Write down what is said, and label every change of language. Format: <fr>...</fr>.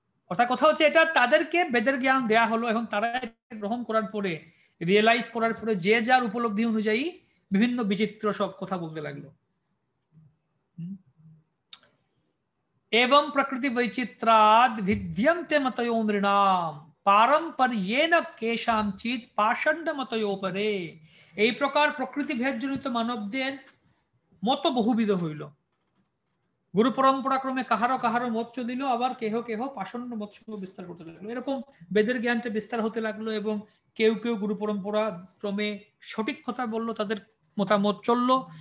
<bn>অর্থাৎ কথা হচ্ছে এটা তাদেরকে বেদের জ্ঞান দেয়া হলো, এখন তারা গ্রহণ করার পরে, রিয়েলাইজ করার পরে যে যার উপলব্ধি অনুযায়ী বিভিন্ন বিচিত্র সব কথা বলতে লাগলো।</bn> <sa>एवं प्रकृति वैचित्राद विद्यन्ते मतयो नृणाम पारंपर्येन केषांचित पाषण्ड मतयोपरे।</sa> <bn>এই প্রকার প্রকৃতি ভেদজনিত মানবদের মত বহুবিধ হইল। গুরু পরম্পরা ক্রমে কাহারো কাহারো মত চলিল, আবার কেহ কেহ পাষণ্ড মত বিস্তার করতে লাগলো। এরকম বেদের জ্ঞানটা বিস্তার হতে লাগলো এবং কেউ কেউ গুরু পরম্পরা ক্রমে সঠিক কথা বললো, তাদের মতামত চললো।</bn>